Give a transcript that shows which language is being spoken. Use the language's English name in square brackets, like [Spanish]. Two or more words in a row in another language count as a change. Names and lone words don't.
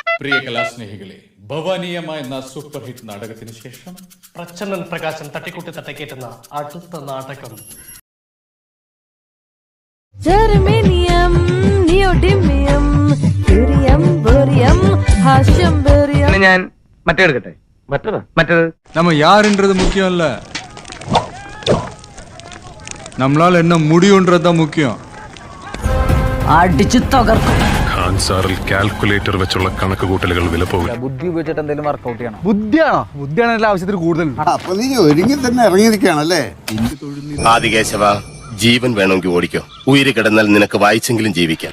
[Malayalam] പ്രിയ കലാസ്നേഹികളെ, ഭവാനീയമായ എന്ന സൂപ്പർ ഹിറ്റ് നാടകത്തിന് ശേഷം പ്രച്ഛന്നൻ പ്രകാശൻ തട്ടിക്കൂട്ടി തട്ടിക്കേറ്റുന്ന അടുത്ത നാടകം ജർമേനിയം, നിയോഡിമിയം, ക്യൂരിയം, ബോറിയം, ഹാഷ്യം, ബോറിയം. ഞാൻ മറ്റേ എടുക്കട്ടെ. മറ്റേത് [Tamil] நம்ம யாருன்றது முக்கியம் இல்ல, நம்மளால என்ன முடியும்ன்றதுதான் முக்கியம். [Malayalam] അടിച്ചു തകർക്കും. ആൻസാറിൽ കാൽക്കുലേറ്റർ വെച്ചുള്ള കണക്ക് കൂട്ടലുകൾ വില പോകില്ല. ബുദ്ധി ഉപയോഗിച്ചിട്ട് എന്തെങ്കിലും വർക്കൗട്ട് ചെയ്യണം. ബുദ്ധിയാണ് ആവശ്യത്തിന് കൂടുതൽ. അപ്പൊ നീ ഒരുങ്ങി തന്നെ ഇറങ്ങിയിരിക്കുകയാണല്ലേ? ആദികേശവ, ജീവൻ വേണമെങ്കിൽ ഓടിക്കോ. ഉയിര് കിടന്നാൽ നിനക്ക് വായിച്ചെങ്കിലും ജീവിക്കാം.